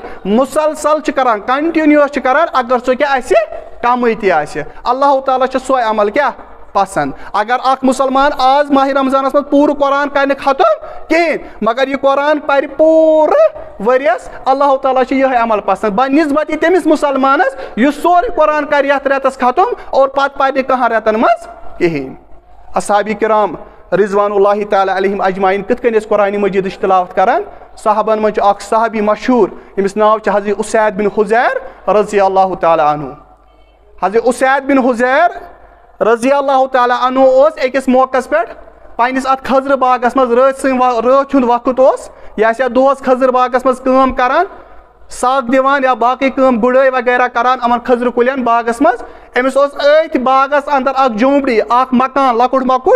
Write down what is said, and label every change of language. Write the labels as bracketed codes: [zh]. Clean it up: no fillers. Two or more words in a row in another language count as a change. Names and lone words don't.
[ks] مُسلسل چھُ کران کنٹِنیوٗس چھُ کران اگر سُہ کیٛاہ آسہِ کمٕے تہِ آسہِ اللہ تعالیٰ چھُ سوے عمل کیٛاہ پسنٛد اگر اکھ مُسلمان آز ماہِ رمضانس منٛز پوٗرٕ قرآن کرِ نہٕ ختم کہیٖنۍ مگر یہِ قرآن پرِ پوٗرٕ ؤرِیس اللہ تعالیٰ چھُ یِہے عمل پسنٛد بنسبتہِ تٔمِس مُسلمانس یُس سورُے قرآن کرِ یتھ رٮ۪تس ختم اور پتہٕ پرِ نہٕ کہن رٮ۪تن منٛز کہیٖنۍ اصحابِ کرام [ar] رضوان اللہ تعالیٰ علیہم اجمعین [ks] کِتھ کٔنۍ ٲسۍ قرآنِ مجیٖدٕچ تِلاوت کران صحابن منٛز چھُ اکھ صحابی مشہوٗر ییٚمِس ناو چھُ حضرت اسید بن حُزیر [ar] رضی اللہ تعالیٰ عنہ [ks] حضرت اسید بن حُزیر [ar] رضی اللہ تعالیٰ عنہ [ks] اوس أکِس موقعس پٮ۪ٹھ پننِس اتھ خضرٕ باغس منٛز رٲژ ہُنٛد وقت اوس یہِ آسہِ ہا دۄہس خضر باغس منٛز کٲم کران سگ دِوان یا باقی کٲم گُڑٲے وغیرہ کران یِمن خٔزرٕ کُلٮ۪ن باغس منٛز. أمِس اوس أتھۍ باغس اندر اکھ جھونپڑی اکھ مکان لۄکُٹ مۄکُٹ.